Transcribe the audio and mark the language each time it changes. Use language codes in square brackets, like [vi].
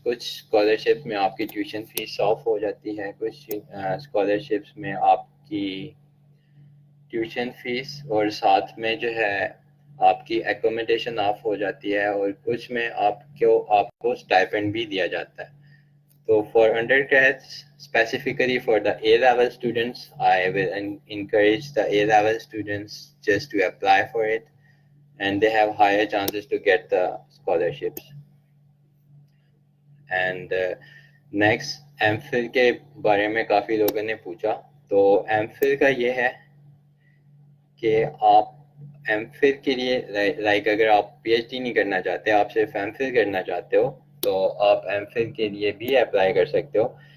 [ur] کچھ اسکالرشپ میں آپ کی ٹیوشن فیس آف ہو جاتی ہے, کچھ اسکالرشپس میں آپ کی ٹیوشن فیس اور ساتھ میں جو ہے آپ کی ایکوموڈیشن آف ہو جاتی ہے, اور کچھ میں آپ کو اسٹائپنڈ بھی دیا جاتا ہے. [en] تو for undergrads specifically for the A level students I will encourage the A level students just to apply for it, and they have higher chances to get the scholarships. [ur] And next M Phil کے بارے میں کافی لوگوں نے پوچھا. تو M Phil کا یہ ہے کہ آپ ایم فل کے لیے لائک اگر آپ پی ایچ ڈی نہیں کرنا چاہتے, آپ صرف ایم فل کرنا چاہتے ہو, تو آپ ایم فل کے لیے بھی اپلائی کر سکتے ہو.